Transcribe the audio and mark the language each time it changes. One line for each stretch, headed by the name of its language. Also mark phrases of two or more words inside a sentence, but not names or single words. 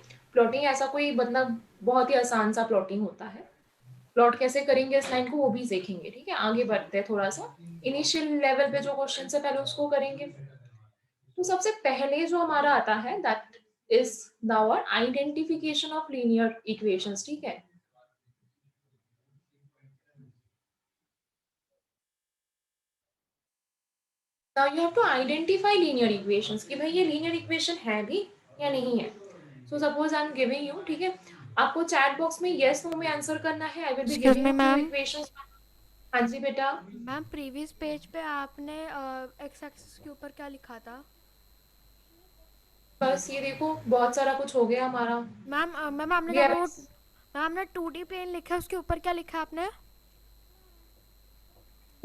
Hindi: प्लॉटिंग ऐसा कोई मतलब बहुत ही आसान सा प्लॉटिंग होता है. प्लॉट कैसे करेंगे इस लाइन को वो भी सीखेंगे, ठीक है. आगे बढ़ते हैं थोड़ा सा,
English: initial level
Hindi: पे जो क्वेश्चन है पहले उसको करेंगे. तो सबसे पहले जो हमारा आता है
English: that is our identification of linear equations,
Hindi: ठीक है.
English: Now you have to identify linear equations
Hindi: कि भाई ये linear equation है भी या नहीं है.
English: So suppose I am giving you,
Hindi: ठीक है, आपको
English: chat box
Hindi: में
English: yes no
Hindi: में आंसर करना है.
English: I will be Excuse giving me, you few ma'am. equations.
Hindi: हाँ जी बेटा. मैम
English: previous page
Hindi: पे आपने
English: x axis
Hindi: के ऊपर क्या लिखा था? बस ये देखो बहुत सारा कुछ हो गया हमारा. मैम मैम आपने
English: We
Hindi: जब
English: are-
Hindi: वो मैम आपने 2D प्लेन लिखा है उसके ऊपर क्या लिखा है आपने?